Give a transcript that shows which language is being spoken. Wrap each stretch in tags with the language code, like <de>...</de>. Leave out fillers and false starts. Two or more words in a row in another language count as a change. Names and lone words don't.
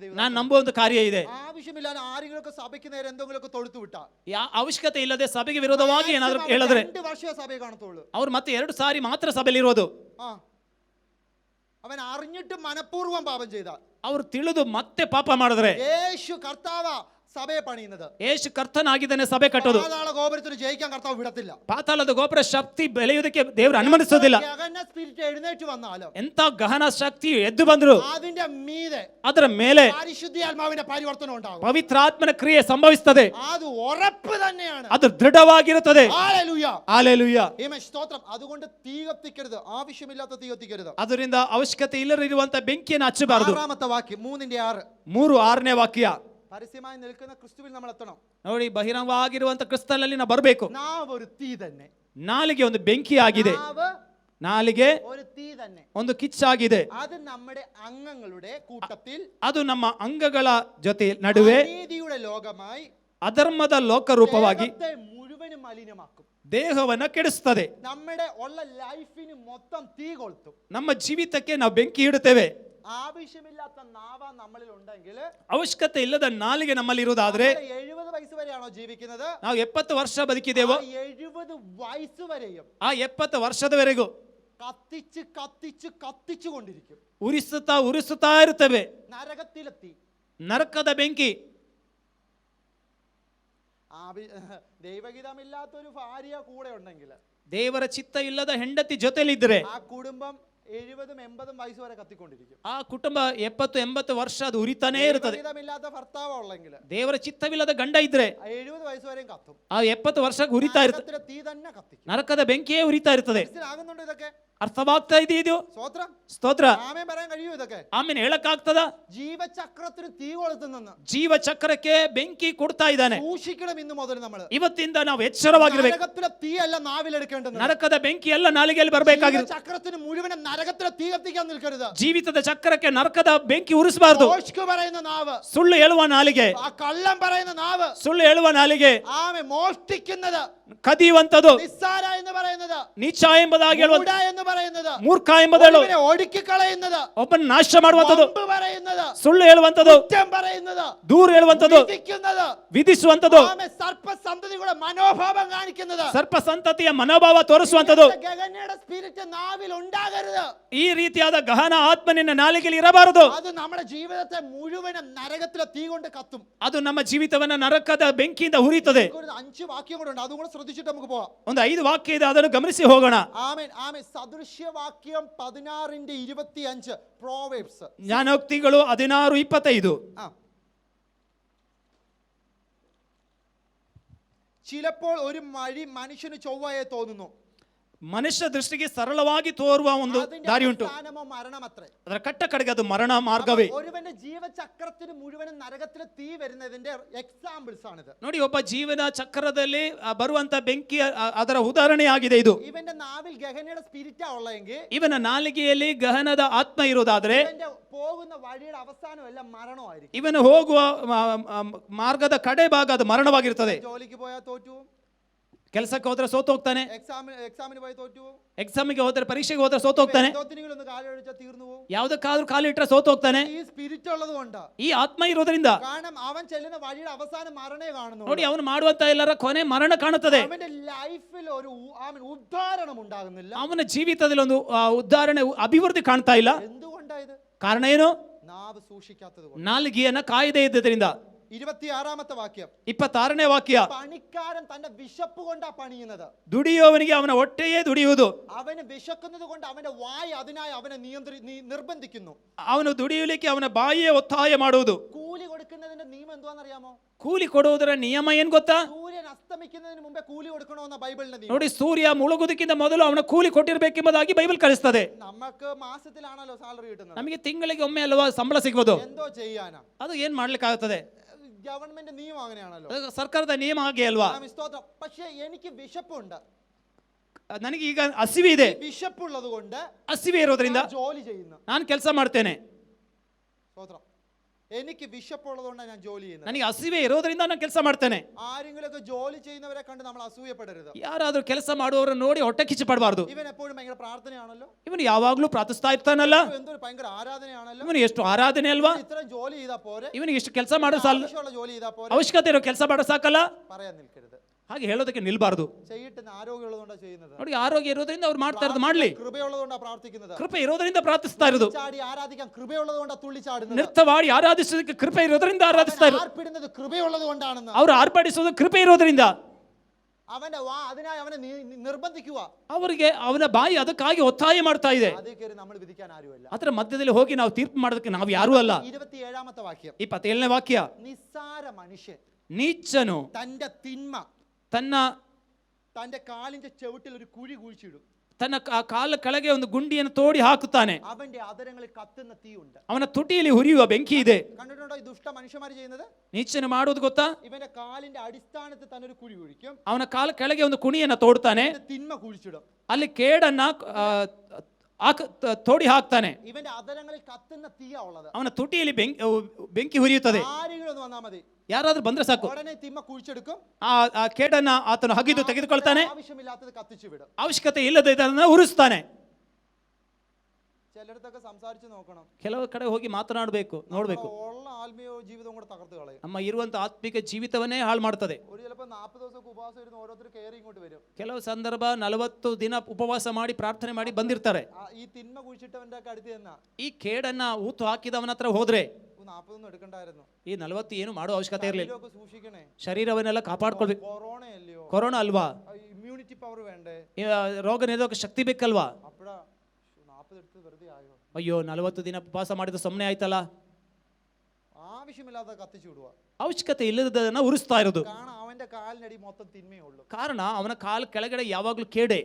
<kn>ನಾನು ನಂಬುವ ಒಂದು ಕಾರ್ಯ ಇದೆ.</kn> <ml>ആവശ്യമില്ലാതെ ആരെങ്കിലുമൊക്കെ സഭയ്ക്ക് നേരെ എന്തെങ്കിലുമൊക്കെ തൊടുത്തു വിട്ടാ,</ml> <kn>ಅವಶ್ಯಕತೆ ಇಲ್ಲದೆ ಸಭೆಗೆ ವಿರೋಧವಾಗಿ ಏನಾದ್ರು ಹೇಳಿದ್ರೆ 2 ವರ್ಷ ಸಭೆ കാണത്തുള്ളൂ. ಅವ್ರು ಮತ್ತೆ 2 ಸಾರಿ ಮಾತ್ರ ಸಭೆಯಲ್ಲಿ ಇರೋದು.</kn> <ml>അവൻ അറിഞ്ഞിട്ട് മനഃപൂർവ്വം പാപം ചെയ്താൽ,</ml> <kn>ಅವ್ರು ತಿಳಿದು ಮತ್ತೆ ಪಾಪ ಮಾಡಿದ್ರೆ,</kn> <ml>യേശു കർത്താവ സഭയെ പണിയുന്നത്,</ml> <kn>ಯೇಸು ಕರ್ತನಾಗಿದ್ದಾನೆ ಸಭೆ ಕಟ್ಟೋದು.</kn> <ml>പാതാള ഗോപുരത്തിന് ജയിക്കാൻ കർത്താവ് വിടത്തില്ല.</ml> <kn>ಪಾತಾಳದ ಗೋಪುರ ಶಕ್ತಿ ಬೆಳೆಯುವುದಕ್ಕೆ ದೇವರು ಅನುಮತಿಸೋದಿಲ್ಲ.</kn> <ml>ഗഹന സ്പിരിറ്റ് എഴുന്നേറ്റ് വന്നാലും,</ml> <kn>ಎಂತ ಗಹನ ಶಕ್ತಿ ಎದ್ದು ಬಂದ್ರು</kn> <ml>അതിന്റെ മീതെ</ml> <kn>ಅದರ ಮೇಲೆ</kn> <ml>പരിശുദ്ധാത്മാവിന്റെ പരിവർത്തനം ഉണ്ടാകും.</ml> <kn>ಪವಿತ್ರಾತ್ಮನ ಕ್ರಿಯೆ ಸಂಭವಿಸುತ್ತದೆ.</kn> <ml>അത് ഉറപ്പ് തന്നെയാണ്.</ml> <kn>ಅದು ದೃಢವಾಗಿರುತ್ತದೆ.</kn> <ml>ഹല്ലേലൂയ.</ml> <kn>ಹಲ್ಲೆಲೂಯಾ.</kn> <ml>ആമേൻ. സ്തോത്രം. അതുകൊണ്ട് തീ കത്തിക്കരുത്, ആവശ്യമില്ലാത്ത തീ കത്തിക്കരുത്.</ml> <kn>ಅದರಿಂದ ಅವಶ್ಯಕತೆ ಇಲ್ಲದಿರುವಂತ ಬೆಂಕಿಯನ್ನು ಹಚ್ಚಬಾರದು.</kn> <ml>6ാമത്തെ വാക്യം 3:6.</ml> <kn>3:6ನೇ ವಾಕ್ಯ.</kn> <ml>പരസ്യമായി നിൽക്കുന്ന ക്രിസ്തുവിൽ നമ്മൾ എത്തണം.</ml> <kn>ನೋಡಿ, ಬಹಿರಂಗವಾಗಿರುವಂತ ಕ್ರಿಸ್ತನಲ್ಲಿ ನಾವು ಬರಬೇಕು.</kn> <ml>നാവ് ഒരു തീ തന്നെ.</ml> <kn>ನಾಲಿಗೆ ಒಂದು ಬೆಂಕಿ ಆಗಿದೆ. ನಾಲಿಗೆ</kn> <ml>ഒരു തീ തന്നെ,</ml> <kn>ಒಂದು ಕಿಚ್ಚಾಗಿದೆ.</kn> <ml>അത് നമ്മുടെ അംഗങ്ങളുടെ കൂട്ടത്തിൽ,</ml> <kn>ಅದು ನಮ್ಮ ಅಂಗಗಳ ಜೊತೆ ನಡುವೆ</kn> <ml>നീതിയുടെ ലോകമായി</ml> <kn>ಅಧರ್ಮದ ಲೋಕರೂಪವಾಗಿ</kn> <ml>ദേഹത്തെ മുഴുവനും മലിനമാക്കും.</ml> <kn>ದೇಹವನ್ನ ಕೆಡಿಸ್ತದೆ.</kn> <ml>നമ്മുടെ ഉള്ള ലൈഫിന് മൊത്തം തീ കൊളുത്തും.</ml> <kn>ನಮ್ಮ ಜೀವಿತಕ್ಕೆ ನಾವು ಬೆಂಕಿ ಇಡುತ್ತೇವೆ.</kn> <ml>ആവശ്യമില്ലാത്ത നാവ നമ്മളിൽ ഉണ്ടെങ്കിൽ,</ml> <kn>ಅವಶ್ಯಕತೆ ಇಲ್ಲದ ನಾಲಿಗೆ ನಮ್ಮಲ್ಲಿ ಇರುವುದಾದ್ರೆ,</kn> <ml>70 ವಯಸ್സ് വരെയാണോ ജീവിക്കുന്നത്?</ml> <kn>ನಾವು 70 ವರ್ಷ ಬದುಕಿದ್ದೇವೋ</kn> <ml>70 വയസ്സ് വരെയും</ml> <kn>ಆ 70 ವರ್ಷದವರೆಗೂ</kn> <ml>കത്തിച്ച് കത്തിച്ച് കത്തിച്ചു കൊണ്ടിരിക്കും.</ml> <kn>ಉರಿಸುತ್ತಾ ಇರುತ್ತೇವೆ.</kn> <ml>നരകത്തിലെത്തി.</ml> <kn>ನರಕದ ಬೆಂಕಿ.</kn> <ml>ദൈവഹിതമില്ലാത്തൊരു ഭാര്യ കൂടെ ഉണ്ടെങ്കിൽ,</ml> <kn>ದೇವರ ಚಿತ್ತ ಇಲ್ಲದ ಹೆಂಡತಿ ಜೊತೆಲಿದ್ರೆ</kn> <ml>ആ കുടുംബം 70-80 വയസ്സ് വരെ കത്തിക്കൊണ്ടിരിക്കും.</ml> <kn>ಆ ಕುಟುಂಬ 70-80 ವರ್ಷ ಅದು ಉರಿತಾನೇ ಇರುತ್ತದೆ.</kn> <ml>ദൈവഹിതമില്ലാത്ത ഭർത്താവ് ഉള്ളെങ്കിൽ,</ml> <kn>ದೇವರ ಚಿತ್ತವಿಲ್ಲದ ಗಂಡ ಇದ್ರೆ</kn> <ml>70 ವಯಸ್സ് വരെയും കത്തും.</ml> <kn>ಆ 70 ವರ್ಷ ಉರಿತಾ ಇರ್ತದೆ.</kn> <ml>നരകത്തിലെ തീ തന്നെ കത്തിക്കും.</ml> <kn>ನರಕದ ಬೆಂಕಿಯೇ ಉರಿತಾ ಇರ್ತದೆ.</kn> <ml>മനസ്സിലാകുന്നുണ്ടോ ഇതൊക്കെ?</ml> <kn>ಅರ್ಥವಾಗ್ತಾ ಇದೆಯೋ?</kn> <ml>സ്തോത്രം.</ml> <kn>ಸ್ತೋತ್ರ.</kn> <ml>ആമേൻ പറയാൻ കഴിയുമോ ഇതൊക്കെ?</ml> <kn>ಆಮೇಲೆ ಹೇಳಕ್ಕಾಗ್ತದ?</kn> <ml>ജീവചക്രത്തിന് തീ കൊളുത്തുന്നെന്ന്.</ml> <kn>ಜೀವ ಚಕ್ರಕ್ಕೆ ಬೆಂಕಿ ಕೊಡ್ತಾ ಇದ್ದಾನೆ.</kn> <ml>സൂക്ഷിക്കണം ഇന്ന് മുതൽ നമ്മൾ.</ml> <kn>ಇವತ್ತಿಂದ ನಾವು ಎಚ್ಚರವಾಗಿರ್ಬೇಕು.</kn> <ml>നരകത്തിലെ തീ അല്ല നാവിലെടുക്കേണ്ടത്.</ml> <kn>ನರಕದ ಬೆಂಕಿ ಎಲ್ಲ ನಾಲಿಗೆಯಲ್ಲಿ ಬರಬೇಕಾಗಿರುತ್ತೆ.</kn> <ml>ചക്രത്തിന് മുഴുവൻ നരകത്തിലെ തീ കത്തിക്കാൻ നിൽക്കരുത്.</ml> <kn>ಜೀವಿತದ ಚಕ್ರಕ್ಕೆ ನರಕದ ಬೆಂಕಿ ಉರಿಸಬಾರದು.</kn> <ml>ദോഷ്കു പറയുന്ന നാവ്,</ml> <kn>ಸುಳ್ಳು ಹೇಳುವ ನಾಲಿಗೆ,</kn> <ml>ആ കള്ളം പറയുന്ന നാവ്,</ml> <kn>ಸುಳ್ಳು ಹೇಳುವ ನಾಲಿಗೆ,</kn> <ml>ആമേൻ മോഷ്ടിക്കുന്നത്,</ml> <kn>ಕದಿಯುವಂತದು,</kn> <ml>നിസ്സാര എന്ന് പറയുന്നത്,</ml> <kn>ನೀಚ ಎಂಬುದಾಗಿ ಹೇಳುವ,</kn> <ml>മൂഢ എന്ന് പറയുന്നത്,</ml> <kn>ಮೂರ್ಖ ಎಂಬುದಳು,</kn> <ml>ഒരുവനെ ഒടുക്കിക്കളയുന്നത്,</ml> <kn>ಒಬ್ಬನ ನಾಶ ಮಾಡುವಂತದ್ದು,</kn> <ml>വമ്പ് പറയുന്നത്,</ml> <kn>ಸುಳ್ಳು ಹೇಳುವಂತದ್ದು,</kn> <ml>കുറ്റം പറയുന്നത്,</ml> <kn>ದೂರ ಹೇಳುವಂತದ್ದು,</kn> <ml>വിധിക്കുന്നത്,</ml> <kn>ವಿಧಿಸುವಂತದ್ದು,</kn> <ml>ആമേൻ സർപ്പസന്തതിയുടെ മനോഭാവം കാണിക്കുന്നത്,</ml> <kn>ಸರ್ಪ ಸಂತತಿಯ ಮನೋಭಾವ ತೋರಿಸುವಂತದ್ದು.</kn> <ml>ഗഗനയുടെ സ്പിരിറ്റ് നാവിൽ ഉണ്ടാകരുത്.</ml> <kn>ಈ ರೀತಿಯಾದ ಗಹನ ಆತ್ಮ ನಿನ್ನ ನಾಲಿಗೆಯಲ್ಲಿ ಇರಬಾರದು.</kn> <ml>അത് നമ്മുടെ ജീവിതത്തെ മുഴുവനും നരകത്തിലെ തീ കൊണ്ട് കത്തും.</ml> <kn>ಅದು ನಮ್ಮ ಜೀವಿತವನ್ನ ನರಕದ ಬೆಂಕಿಯಿಂದ ಹುರಿಯುತ್ತದೆ.</kn> <ml>ഒരു 5 വാക്യം കൂടെ ഉണ്ട്, അതും കൂടെ ശ്രദ്ധിച്ചിട്ട് നമുക്ക് പോവാം.</ml> <kn>ಒಂದು 5 ವಾಕ್ಯ ಇದೆ, ಅದನ್ನು ಗಮನಿಸಿ ಹೋಗೋಣ.</kn> <ml>ആമേൻ ആമേൻ. സദൃശ്യവാക്യം 16:25 പ്രോവേബ്സ്.</ml> <kn>ಜ್ಞಾನೋಕ್ತಿಗಳು 16:25.</kn> <ml>ചിലപ്പോൾ ഒരു വഴി മനുഷ്യന് ചൊവ്വയെ തോന്നുന്നു,</ml> <kn>ಮನುಷ್ಯ ದೃಷ್ಟಿಗೆ ಸರಳವಾಗಿ ತೋರುವ ಒಂದು ದಾರಿ ಉಂಟು,</kn> <ml>സ്ഥാനമോ മരണമത്രേ.</ml> <kn>ಅದರ ಕಟ್ಟ ಕಡೆಗೆ ಅದು ಮರಣ ಮಾರ್ಗವೇ.</kn> <ml>ഒരുവന്റെ ജീവചക്രത്തിന് മുഴുവനും നരകത്തിലെ തീ വരുന്നതിന്റെ എക്സാമ്പിൾസ് ആണിത്.</ml> <kn>ನೋಡಿ, ಒಬ್ಬ ಜೀವನ ಚಕ್ರದಲ್ಲಿ ಬರುವಂತ ಬೆಂಕಿ ಅದರ ಉದಾಹರಣೆಯಾಗಿದೆ ಇದು.</kn> <ml>ഇവന്റെ നാവിൽ ഗഹനയുടെ സ്പിരിറ്റാ ഉള്ളെങ്കിൽ,</ml> <kn>ಇವನ ನಾಲಿಗೆಯಲ್ಲಿ ಗಹನದ ಆತ್ಮ ಇರುವುದಾದ್ರೆ,</kn> <ml>ഇവന്റെ പോകുന്ന വഴിയുടെ അവസാനം എല്ലാം മരണമായിരിക്കും.</ml> <kn>ಇವನು ಹೋಗುವ ಮಾರ್ಗದ ಕಡೆ ಭಾಗ ಅದು ಮರಣವಾಗಿರ್ತದೆ.</kn> <ml>ജോലിക്ക് പോയാൽ തോറ്റു,</ml> <kn>ಕೆಲಸಕ್ಕೆ ಹೋದ್ರೆ ಸೋತು ಹೋಗ್ತಾನೆ,</kn> <ml>എക്സാമിന് പോയി തോറ്റു,</ml> <kn>ಎಕ್ಸಾಮಿಗೆ ಹೋದ್ರೆ ಪರೀಕ್ಷೆಗೆ ಹೋದ್ರೆ ಸೋತು ಹೋಗ್ತಾನೆ,</kn> <ml>ഒന്ന് കാലൊഴിച്ചാൽ തീർന്നു പോകും.</ml> <kn>ಯಾವ್ದಕ್ಕಾದ್ರೂ ಕಾಲಿಟ್ರೆ ಸೋತು ಹೋಗ್ತಾನೆ.</kn> <ml>ഈ സ്പിരിറ്റ് ഉള്ളത് കൊണ്ടാ.</ml> <kn>ಈ ಆತ್ಮ ಇರೋದ್ರಿಂದ,</kn> <ml>കാരണം അവൻ ചെല്ലുന്ന വഴിയുടെ അവസാനം മരണേ കാണുന്നു.</ml> <kn>ನೋಡಿ, ಅವನು ಮಾಡುವಂತ ಎಲ್ಲರ ಕೊನೆ ಮರಣ ಕಾಣುತ್ತದೆ.</kn> <ml>അവന്റെ ലൈഫിൽ ഒരു ഉദ്ധാരണം ഉണ്ടാകുന്നില്ല.</ml> <kn>ಅವನ ಜೀವಿತದಲ್ಲಿ ಒಂದು ಉದಾಹರಣೆ ಅಭಿವೃದ್ಧಿ ಕಾಣ್ತಾ ಇಲ್ಲ.</kn> <ml>എന്തുകൊണ്ടായത്?</ml> <kn>ಕಾರಣ ಏನು?</kn> <ml>നാവ് സൂക്ഷിക്കാത്തത്.</ml> <kn>ನಾಲಿಗೆಯನ್ನ ಕಾಯದೇ ಇದ್ದದ್ರಿಂದ.</kn> <ml>26ാമത്തെ വാക്യം.</ml> <kn>26ನೇ ವಾಕ್ಯ.</kn> <ml>പണിക്കാരൻ തന്റെ വിശപ്പ് കൊണ്ടാ പണിയുന്നത്.</ml> <kn>ದುಡಿಯುವವನಿಗೆ ಅವನ ಹೊಟ್ಟೆಯೇ ದುಡಿಯುವುದು.</kn> <ml>അവന് വിശക്കുന്നത് കൊണ്ട് അവന്റെ വായ് അതിനായി അവനെ നിർബന്ധിക്കുന്നു.</ml> <kn>ಅವನು ದುಡಿಯಲಿಕ್ಕೆ ಅವನ ಬಾಯಿಯೇ ಒತ್ತಾಯ ಮಾಡುವುದು.</kn> <ml>കൂലി കൊടുക്കുന്നതിന്റെ നിയമം എന്താണെന്നറിയാമോ?</ml> <kn>ಕೂಲಿ ಕೊಡುವುದರ ನಿಯಮ ಏನ್ ಗೊತ್ತಾ?</kn> <ml>സൂര്യൻ അസ്തമിക്കുന്നതിന് മുമ്പേ ಕೂಲಿ കൊടുക്കണമെന്ന ബൈബിളിന്റെ നിയമം.</ml> <kn>ನೋಡಿ, ಸೂರ್ಯ ಮುಳುಗುವುದಕ್ಕಿಂತ ಮೊದಲು ಅವನ ಕೂಲಿ ಕೊಟ್ಟಿರಬೇಕೆಂಬುದಾಗಿ ಬೈಬಲ್ ಕಲಿಸ್ತದೆ.</kn> <ml>നമുക്ക് മാസത്തിലാണല്ലോ സാലറി കിട്ടുന്നത്.</ml> <kn>ನಮಗೆ ತಿಂಗಳಿಗೆ ಒಮ್ಮೆ ಅಲ್ವಾ ಸಂಬಳ ಸಿಗ್ಬೋದು?</kn> <ml>എന്തോ ചെയ്യാനാ?</ml> <kn>ಅದು ಏನ್ ಮಾಡ್ಲಿಕ್ಕಾಗುತ್ತದೆ?</kn> <ml>ഗവൺമെന്റ് നിയമം അങ്ങനെയാണല്ലോ,</ml> <kn>ಅದು ಸರ್ಕಾರದ ನಿಯಮ ಹಾಗೆ ಅಲ್ವಾ?</kn> <ml>സ്തോത്രം. പക്ഷേ എനിക്ക് വിശപ്പുണ്ട്.</ml> <kn>ನನಗೆ ಈಗ ಹಸಿವೆ ಇದೆ.</kn> <ml>വിശപ്പുള്ളത് കൊണ്ട്</ml> <kn>ಹಸಿವೆ ಇರೋದ್ರಿಂದ</kn> <ml>ജോലി ചെയ്യുന്നു.</ml> <kn>ನಾನು ಕೆಲಸ ಮಾಡ್ತೇನೆ.</kn> <ml>സ്തോത്രം. എനിക്ക് വിശപ്പുള്ളത് കൊണ്ടാണ് ഞാൻ ജോലി ചെയ്യുന്നത്.</ml> <kn>ನನಗೆ ಹಸಿವೆ ಇರೋದ್ರಿಂದ ನಾನು ಕೆಲಸ ಮಾಡ್ತೇನೆ.</kn> <ml>ആരെങ്കിലുമൊക്കെ ജോലി ചെയ്യുന്നവരെ കണ്ട് നമ്മൾ അസൂയപ്പെടരുത്.</ml> <kn>ಯಾರಾದ್ರೂ ಕೆಲಸ ಮಾಡುವವರನ್ನು ನೋಡಿ ಹೊಟ್ಟೆ ಕಿಚ್ಚು ಪಡಬಾರ್ದು.</kn> <ml>ഇവൻ എപ്പോഴും ഭയങ്കര പ്രാർത്ഥനയാണല്ലോ,</ml> <kn>ಇವನು ಯಾವಾಗ್ಲೂ ಪ್ರಾರ್ಥಿಸ್ತಾ ಇರ್ತಾನಲ್ಲ,</kn> <ml>എന്തൊരു ഭയങ്കര ആരാധനയാണല്ലോ,</ml> <kn>ಇವನು ಎಷ್ಟು ಆರಾಧನೆ ಅಲ್ವಾ,</kn> <ml>ഇത്രയും ജോലി ചെയ്താ പോരെ,</ml> <kn>ಇವನಿಗೆ ಎಷ್ಟು ಕೆಲಸ ಮಾಡೋ ಸಾಲ,</kn> <ml>ആവശ്യമുള്ള ജോലി ചെയ്താ പോരെ,</ml> <kn>ಅವಶ್ಯಕತೆ ಇರೋ ಕೆಲಸ ಮಾಡೋ ಸಾಕಲ್ಲ,</kn> <ml>പറയാൻ നിൽക്കരുത്.</ml> <kn>ಹಾಗೆ ಹೇಳೋದಕ್ಕೆ ನಿಲ್ಬಾರ್ದು.</kn> <ml>ചെയ്തിട്ട് ആരോഗ്യമുള്ളതുകൊണ്ടാ ചെയ്യുന്നത്.</ml> <kn>ನೋಡಿ, ಆರೋಗ್ಯ ಇರೋದ್ರಿಂದ ಅವ್ರು ಮಾಡ್ತಾ ಇರೋದು ಮಾಡ್ಲಿ.</kn> <ml>കൃപയുള്ളതുകൊണ്ടാ പ്രാർത്ഥിക്കുന്നത്.</ml> <kn>ಕೃಪೆ ಇರೋದ್ರಿಂದ ಪ್ರಾರ್ಥಿಸ್ತಾ ಇರೋದು.</kn> <ml>ചാടി ആരാധിക്കാൻ കൃപയുള്ളതുകൊണ്ടാ തുള്ളി ചാടുന്നത്.</ml> <kn>ನೃತ್ಯವಾಡಿ ಆರಾಧಿಸೋದಕ್ಕೆ ಕೃಪೆ ಇರೋದ್ರಿಂದ ಆರಾಧಿಸ್ತಾ ಇರೋದು.</kn> <ml>ആർപ്പിടുന്നത് കൃപയുള്ളത് കൊണ്ടാണെന്ന്.</ml> <kn>ಅವ್ರು ಆರ್ಭಟಿಸೋದು ಕೃಪೆ ಇರೋದ್ರಿಂದ.</kn> <ml>അവന്റെ അതിനായി അവനെ നിർബന്ധിക്കുക.</ml> <kn>ಅವರಿಗೆ ಅವನ ಬಾಯಿ ಅದಕ್ಕಾಗಿ ಒತ್ತಾಯ ಮಾಡ್ತಾ ಇದೆ.</kn> <ml>അതേ കയറി നമ്മൾ വിധിക്കാൻ ആരുമല്ല.</ml> <kn>ಅದರ ಮಧ್ಯದಲ್ಲಿ ಹೋಗಿ ನಾವು ತೀರ್ಪು ಮಾಡೋದಕ್ಕೆ ನಾವು ಯಾರೂ ಅಲ್ಲ.</kn> <ml>27ാമത്തെ വാക്യം.</ml> <kn>27ನೇ ವಾಕ್ಯ.</kn> <ml>നിസ്സാര മനുഷ്യൻ</ml> <kn>ನೀಚನು</kn> <ml>തന്റെ തിന്മ തന്റെ കാലിന്റെ ചവിട്ടിൽ ഒരു കുഴി കുഴിച്ചിടും.</ml> <kn>ತನ್ನ ಕಾಲ ಕೆಳಗೆ ಒಂದು ಗುಂಡಿಯನ್ನು ತೋಡಿ ಹಾಕುತ್ತಾನೆ.</kn> <ml>അവന്റെ ആദരങ്ങളിൽ കത്തുന്ന തീയുണ്ട്.</ml> <kn>ಅವನ ತುಟಿಯಲ್ಲಿ ಹುರಿಯುವ ಬೆಂಕಿ ಇದೆ.</kn> <ml>കണ്ടിട്ടുണ്ടോ ഈ ദുഷ്ട മനുഷ്യന്മാർ ചെയ്യുന്നത്?</ml> <kn>ನೀಚನು ಮಾಡುವುದು ಗೊತ್ತಾ?</kn> <ml>ഇവന്റെ കാലിന്റെ അടിസ്ഥാനത്തിൽ തന്നെ ഒരു കുഴി കുഴിക്കും.</ml> <kn>ಅವನ ಕಾಲ ಕೆಳಗೆ ಒಂದು ಕುಣಿಯನ್ನು ತೋಡ್ತಾನೆ.</kn> <ml>തിന്മ കുഴിച്ചിടും.</ml> <kn>ಅಲ್ಲಿ ಕೇಡನ್ನ ತೋಡಿ ಹಾಕ್ತಾನೆ.</kn> <ml>ഇവന്റെ അധരങ്ങളിൽ കത്തുന്ന തീയാ ഉള്ളത്.</ml> <kn>ಅವನ ತುಟಿಯಲ್ಲಿ ಬೆಂಕಿ ಹುರಿಯುತ್ತದೆ.</kn> <ml>ആരെങ്കിലും ഒന്ന് വന്നാൽ മതി,</ml> <kn>ಯಾರಾದ್ರೂ ಬಂದ್ರೆ ಸಾಕು,</kn> <ml>ഉടനെ തിമ്മ കുഴിച്ചെടുക്കും,</ml> <kn>ಆ ಕೇಡನ್ನ ಆತನು ಹಗಿದು ತೆಗೆದುಕೊಳ್ತಾನೆ,</kn> <ml>ആവശ്യമില്ലാത്തത് കത്തിച്ചു വിടും.</ml> <kn>ಅವಶ್ಯಕತೆ ಇಲ್ಲದ ಇದನ್ನ ಉರಿಸ್ತಾನೆ.</kn> <ml>ചിലടത്തൊക്കെ സംസാരിച്ച് നോക്കണം,</ml> <kn>ಕೆಲವು ಕಡೆ ಹೋಗಿ ಮಾತನಾಡಬೇಕು, ನೋಡ್ಬೇಕು.</kn> <ml>ഉള്ള ആത്മീയ ജീവിതം കൂടെ തകർത്ത് കളയും.</ml> <kn>ನಮ್ಮ ಇರುವಂತ ಆತ್ಮಿಕ ಜೀವಿತವನ್ನೇ ಹಾಳು ಮಾಡ್ತದೆ.</kn> <ml>ഒരു ചിലപ്പോൾ 40 ദിവസമൊക്കെ ഉപവാസം ഇരുന്ന് ഓരോരുത്തർ കയറി ഇങ്ങോട്ട് വരും.</ml> <kn>ಕೆಲವು ಸಂದರ್ಭ 40 ದಿನ ಉಪವಾಸ ಮಾಡಿ ಪ್ರಾರ್ಥನೆ ಮಾಡಿ ಬಂದಿರ್ತಾರೆ.</kn> <ml>ഈ തിന്മ കുഴിച്ചിട്ടവന്റെ ഒക്കെ അടുത്ത് തന്നെ</ml> <kn>ಈ ಕೇಡನ್ನ ಊತು ಹಾಕಿದವನ ಹತ್ರ ಹೋದ್ರೆ</kn> <ml>40 ഒന്നും എടുക്കണ്ടായിരുന്നു,</ml> <kn>ಈ 40 ಏನು ಮಾಡೋ ಅವಶ್ಯಕತೆ ಇರಲಿಲ್ಲ.</kn> <ml>ശരീരമൊക്കെ സൂക്ഷിക്കണേ,</ml> <kn>ಶರೀರವನ್ನೆಲ್ಲ ಕಾಪಾಡ್ಕೊಳ್ಬೇಕು.</kn> <ml>കൊറോണ അല്ലയോ,</ml> <kn>ಕೊರೋನಾ ಅಲ್ವಾ,</kn> <en>immunity power</en> <ml>വേണ്ടേ,</ml> <kn>ರೋಗ ನಿರೋಧಕ ಶಕ್ತಿ ಬೇಕಲ್ವಾ.</kn> <ml>അപ്പഴാ 40 എടുത്ത് വെറുതെ ആയോ,</ml> <kn>ಅಯ್ಯೋ 40 ದಿನ ಉಪವಾಸ ಮಾಡಿದ ಸುಮ್ಮನೆ ಆಯ್ತಲ್ಲ.</kn> <ml>ആവശ്യമില്ലാതെ കത്തിച്ചു വിടുക.</ml> <kn>ಅವಶ್ಯಕತೆ ಇಲ್ಲದನ್ನ ಉರಿಸ್ತಾ ಇರೋದು.</kn> <ml>കാരണം അവന്റെ കാലിനടി മൊത്തം തിന്മയേ ഉള്ളൂ.</ml> <kn>ಕಾರಣ ಅವನ ಕಾಲ ಕೆಳಗಡೆ ಯಾವಾಗ್ಲೂ ಕೇಡೆ.</kn>